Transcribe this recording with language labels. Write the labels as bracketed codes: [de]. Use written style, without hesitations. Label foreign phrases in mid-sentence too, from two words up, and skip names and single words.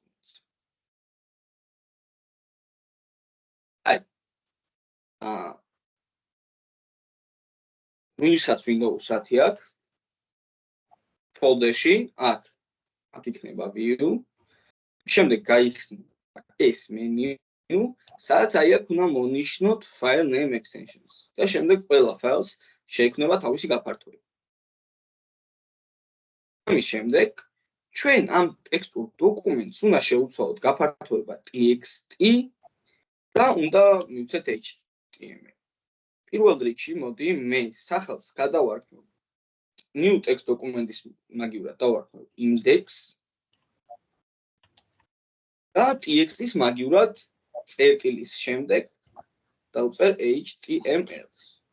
[ka] ვისაც Windows 10 აქვს folder-ში აქ იქნება view შემდეგ გაიხსნა ეს menu სადაც აქ უნდა მონიშნოთ [en] file name extensions [ka] და შემდეგ ყველა ფაილს შეექმნება თავისი გაფართოება. ამის შემდეგ ჩვენ ამ ტექსტურ დოკუმენტს უნდა შევუცვალოთ გაფართოება txt და უნდა მივცეთ html. პირველ რიგში მოდი მე სახელს გადავარქმევ [en] new text [ka] დოკუმენტის მაგივრად დავარქმევ index და txt-ის მაგივრად წერტილის შემდეგ დავწერ html-ს.